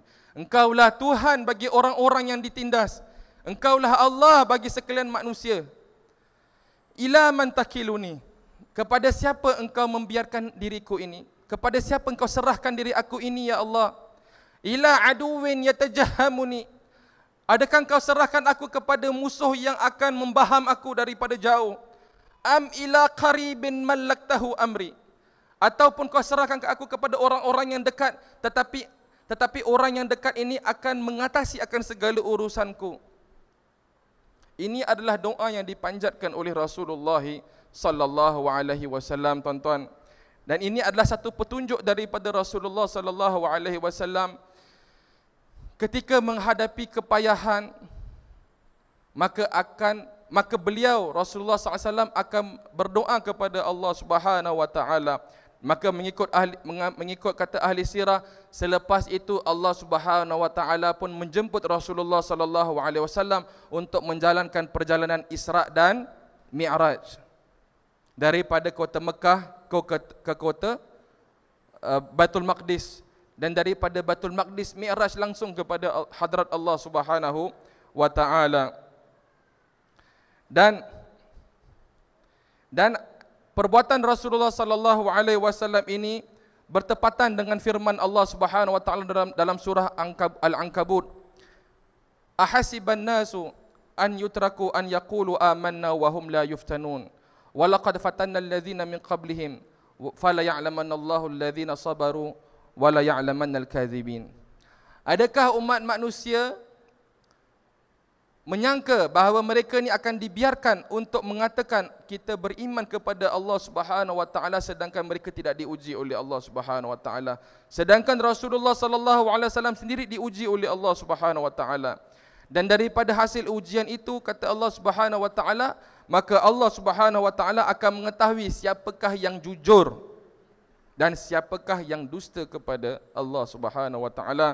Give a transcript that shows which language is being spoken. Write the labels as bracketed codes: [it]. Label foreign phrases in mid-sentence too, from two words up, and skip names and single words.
[ms] Engkaulah Tuhan bagi orang-orang yang ditindas. Engkaulah Allah bagi sekalian manusia. [ar] إلى من تكلني, [ms] kepada siapa Engkau membiarkan diriku ini? Kepada siapa Engkau serahkan diri aku ini, ya Allah? [ar] إلى عدو يتجهمني, [ms] adakah Engkau serahkan aku kepada musuh yang akan membaham aku daripada jauh? [ar] أم إلى قريب ملكته أمري, [ms] ataupun Kau serahkan aku kepada orang-orang yang dekat, tetapi orang yang dekat ini akan mengatasi akan segala urusanku. Ini adalah doa yang dipanjatkan oleh Rasulullah [ar] صلى الله عليه وسلم, [ms] tuan-tuan. Dan ini adalah satu petunjuk daripada Rasulullah [ar] صلى الله عليه وسلم [ms] ketika menghadapi kepayahan, maka beliau Rasulullah SAW akan berdoa kepada Allah [ar] سبحانه وتعالى. [ms] Maka mengikut kata ahli sirah, selepas itu Allah [ar] سبحانه وتعالى [ms] pun menjemput Rasulullah [ar] صلى الله عليه وسلم [ms] untuk menjalankan perjalanan Isra dan Mi'raj daripada kota Mekah ke kota Baitul Maqdis, dan daripada Baitul Maqdis Mi'raj langsung kepada hadrat Allah [ar] سبحانه وتعالى. [ms] Dan perbuatan Rasulullah [ar] صلى الله عليه وسلم [ms] ini bertepatan dengan firman Allah [ar] سبحانه وتعالى [ms] dalam surah Al-Ankabut. [ar] أحسب الناس أن يتركوا أن يقولوا آمنا وهم لا يفتنون. ولقد فتنا الذين من قبلهم فليعلمن الله الذين صبروا وليعلمن الكاذبين. [ms] Adakah umat manusia menyangka bahawa mereka ni akan dibiarkan untuk mengatakan kita beriman kepada Allah [ar] سبحانه وتعالى [ms] sedangkan mereka tidak diuji oleh Allah [ar] سبحانه وتعالى, [ms] sedangkan Rasulullah [ar] صلى الله عليه وسلم [ms] sendiri diuji oleh Allah [ar] سبحانه وتعالى. [ms] Dan daripada hasil ujian itu, kata Allah [ar] سبحانه وتعالى, [ms] maka Allah [ar] سبحانه وتعالى [ms] akan mengetahui siapakah yang jujur dan siapakah yang dusta kepada Allah [ar] سبحانه وتعالى.